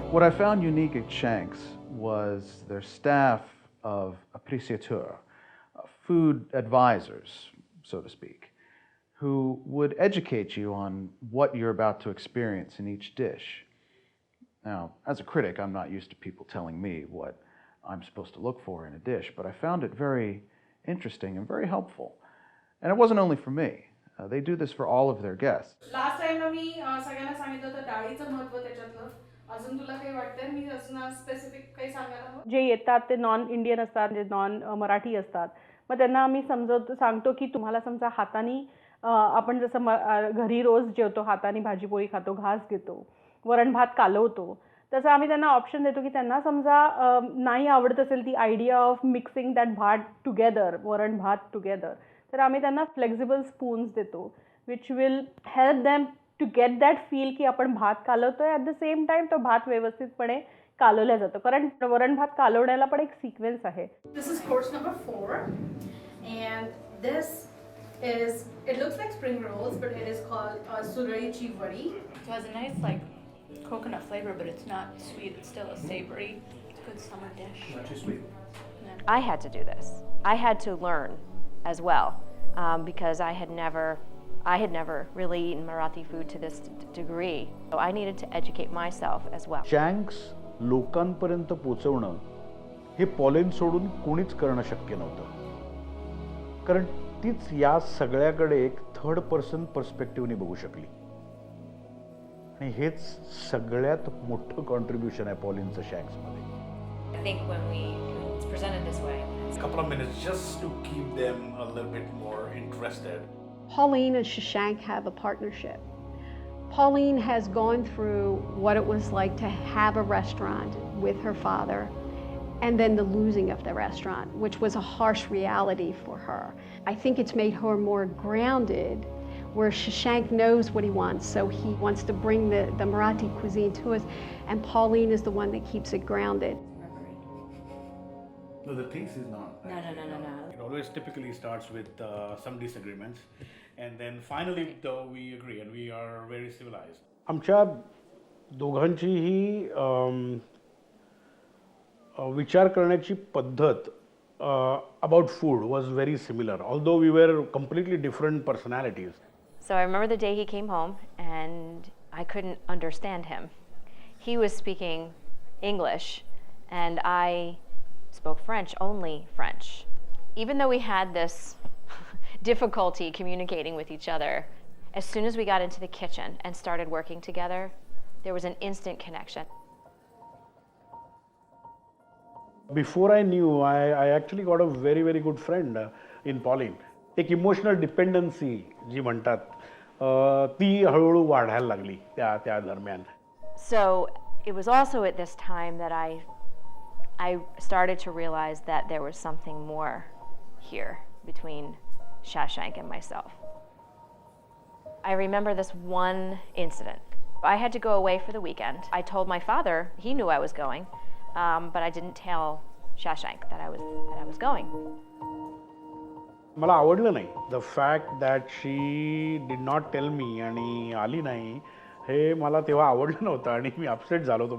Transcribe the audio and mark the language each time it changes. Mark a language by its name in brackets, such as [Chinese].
[English] What I found unique at Shanks was their staff of appreciateurs, food advisors, so to speak, who would educate you on what you're about to experience in each dish. Now, as a critic, I'm not used to people telling me what I'm supposed to look for in a dish, but I found it very interesting and very helpful. And it wasn't only for me. They do this for all of their guests. [Marathi] Last टाइमला मी सगळ्यांना सांगितलं होतं डाळीचं महत्त्व त्याच्यातलं. अजून तुला काही वाटतंय मी अजून स्पेसिफिक काही सांगायला हवं? जे येतात ते नॉन इंडियन असतात, जे नॉन मराठी असतात, मग त्यांना आम्ही सांगतो की तुम्हाला समजा हाताने आपण जसं घरी रोज जेवतो, हाताने भाजीपोळी खातो, घास घेतो, वरण भात कालवतो, तसं आम्ही त्यांना ऑप्शन देतो की त्यांना समजा नाही आवडत असेल ती [English] idea of mixing that [Marathi] भात [English] together, [Marathi] वरण भात टुगेदर, तर आम्ही त्यांना फ्लेक्झिबल स्पून्स देतो [English] which will help them to get that feel [Marathi] की आपण भात कालवतोय, [English] at the same time [Marathi] तो भात व्यवस्थितपणे कालवला जातो. कारण वरण भात कालवण्याला पण एक सिक्वेन्स आहे. [English] This is course number 4 and this is, it looks like spring rolls but it is called suraichi vadi. So it has a nice like coconut flavor, but it's not sweet. It's still a savory, it's a good summer dish. Not too sweet. I had to do this. I had to learn as well because I had never really eaten Marathi food to this degree. So I needed to educate myself as well. [Marathi] Chunks लोकांपर्यंत पोचवणं हे pollen सोडून कोणीच करणं शक्य नव्हतं, कारण तीच या सगळ्याकडे एक थर्ड पर्सन पर्स्पेक्टिव्हने बघू शकली. आणि हेच सगळ्यात मोठं कॉन्ट्रीब्युशन आहे पॉलिनचं शँक्समध्ये. [English] I think when it's presented this way, A couple of minutes just to keep them a little bit more interested. Pauline and Shashank have a partnership. Pauline has gone through what it was like to have a restaurant with her father and then the losing of the restaurant, which was a harsh reality for her. I think it's made her more grounded, where Shashank knows what he wants, so he wants to bring the Marathi cuisine to us, and Pauline is the one that keeps it grounded. No, the taste is not. No. It always typically starts with some disagreements, and then finally, though, we agree and we are very civilized. [Marathi] आमच्या दोघांचीही विचार करण्याची पद्धत [English] About food was very similar, although we were completely different personalities. So I remember the day he came home and I couldn't understand him. He was speaking English and I spoke French, only French. Even though we had this difficulty communicating with each other, as soon as we got into the kitchen and started working together, there was an instant connection. Before I knew, I actually got a very, very good friend in Pauline. [Marathi] एक emotional dependency जी म्हणतात ती हळूहळू वाढायला लागली त्या दरम्यान. [English] So it was also at this time that I started to realize that there was something more here between Shashank and myself. I remember this one incident. I had to go away for the weekend. I told my father, he knew I was going, but I didn't tell Shashank that I was going. [Marathi] मला आवडलं नाही [English] the fact that she did not tell me [Marathi] आणि आली नाही, हे मला तेव्हा आवडलं नव्हतं आणि मी अपसेट झालो होतो.